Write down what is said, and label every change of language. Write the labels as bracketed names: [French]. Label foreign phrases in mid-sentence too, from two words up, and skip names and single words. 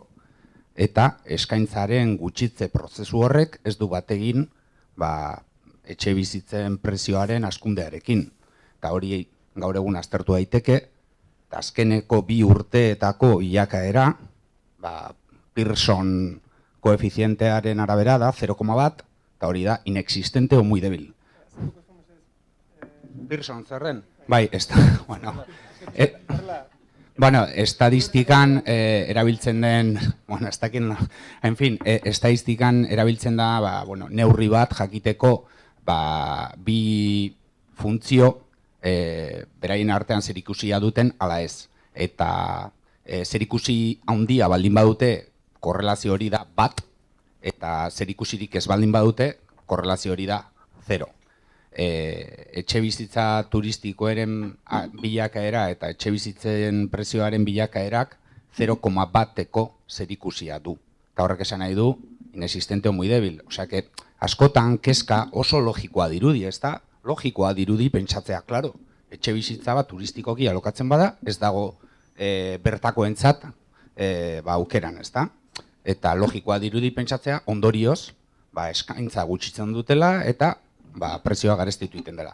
[Basque] Eta eskaintzaren gutxitze prozesu horrek ez du bat egin etxe bizitzen prezioaren hazkundearekin. Eta hori gaur egun aztertu daiteke, eta azkeneko 2 urteetako bilakaera, Pearson koefizientearen arabera da 0,1, eta hori da [Spanish] inexistente o muy débil. [Basque] Pearson zerren? Bai, estadistikan erabiltzen den, estadistikan erabiltzen da neurri bat jakiteko bi funtzio beraien artean zerikusia duten ala ez. Eta zerikusi handia baldin badute korrelazio hori da 1, eta zerikusirik ez baldin badute korrelazio hori da 0. Etxe bizitza turistikoaren bilakaera eta etxe bizitzen prezioaren bilakaerak 0,1eko zerikusia du. Eta horrek esan nahi du, [Spanish] inexistente o muy débil. [Basque] Osea, askotan kezka oso logikoa dirudi, ez da? Logikoa dirudi pentsatzea, klaro. Etxe bizitza bat turistikoki alokatzen bada, ez dago bertakoentzat aukeran, ez da? Eta logikoa dirudi pentsatzea, ondorioz, eskaintza gutxitzen dutela eta prezioa garestitu egiten dela.